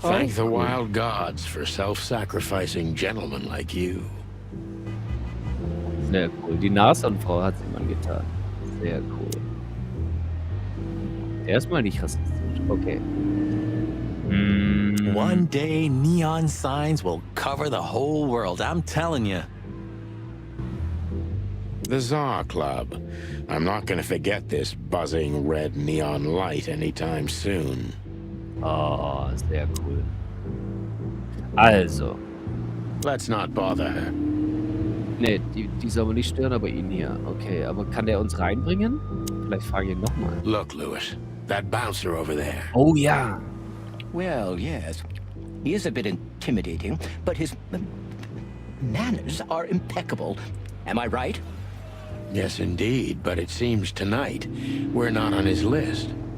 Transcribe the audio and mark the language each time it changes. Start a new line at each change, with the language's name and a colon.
English: Thank the wild gods for self-sacrificing gentlemen like you.
German: Sehr cool. Die Nashornfrau hat sie mal getan. Sehr cool. Erstmal nicht rassistisch. Okay.
English: One day, neon signs will cover the whole world, I'm telling you. The Tsar Club. I'm not gonna forget this buzzing red neon light anytime soon.
German: Oh, sehr cool. Also.
English: Let's not bother her.
German: Nee, die soll man nicht stören, aber ihn hier. Okay, aber kann der uns reinbringen? Vielleicht frage ich ihn nochmal.
English: Look, Lewis, that bouncer over there.
German: Oh ja.
English: Well, yes. He is a bit intimidating, but his manners are impeccable. Am I right? Yes, indeed, but it seems tonight we're not on his list.